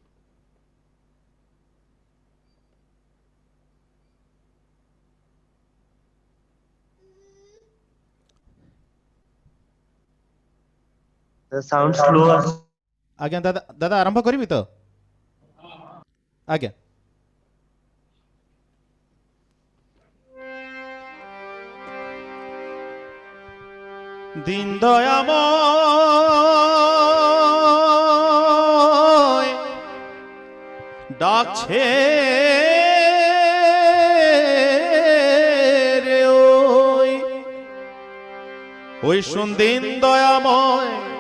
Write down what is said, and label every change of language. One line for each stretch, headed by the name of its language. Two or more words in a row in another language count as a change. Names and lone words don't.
English: sound slow.
Odia: ଆଜ୍ଞା ଦାଦା, ଦାଦା ଆରମ୍ଭ କରିବି ତ? ଆଜ୍ଞା।
Bangla: দিন দয়াময় ডাকছে রে, ওই শুন দিন দয়াময়